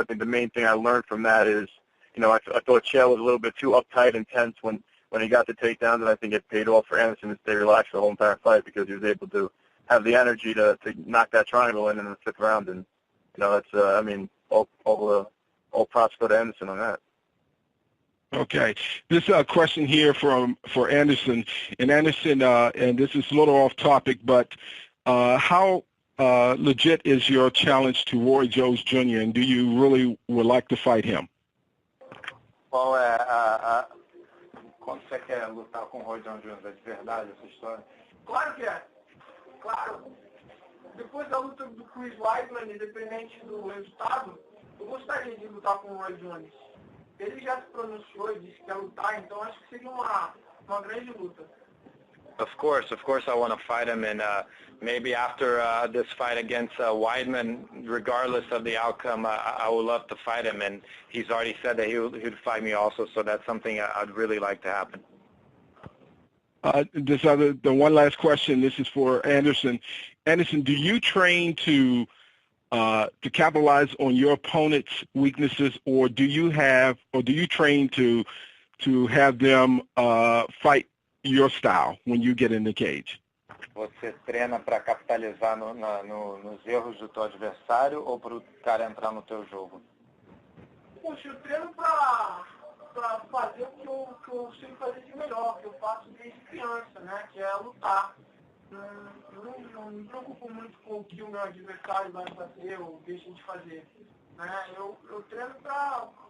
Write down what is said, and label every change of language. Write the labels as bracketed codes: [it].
[en] So I think the main thing I learned from that is, I thought Chael was a little bit too uptight and tense when he got the takedowns, and I think it paid off for Anderson to stay relaxed the whole entire fight because he was able to have the energy to knock that triangle in the fifth round, and that's all props go to Anderson on that. Okay, this question here for Anderson, and Anderson, and this is a little off topic, but how legit is your challenge to Roy Jones Jr., and do you really would like to fight him? [pt] Qual é quando você quer lutar com o Roy Jones Jr., é de verdade essa história? Claro que é. Claro. Depois da luta do Chris Weidman, independente do resultado, eu gostaria de lutar com o Roy Jones. Ele já se pronunciou e disse que quer lutar, então acho que seria uma grande luta. [en] Of course I want to fight him, and maybe after this fight against Weidman, regardless of the outcome, I would love to fight him, and he's already said that he'd fight me also, so that's something I'd really like to happen. The one last question, this is for Anderson. Anderson, do you train to capitalize on your opponent's weaknesses, or do you train to have them fight your style when you get in the cage? [pt] Você treina para capitalizar nos erros do teu adversário ou para o cara entrar no teu jogo? Poxa, eu treino para fazer o que eu sempre fazer de melhor, que eu faço desde criança, né? Que é lutar. Eu não me preocupo muito com o que o meu adversário vai fazer ou deixa de fazer. Né? Eu treino para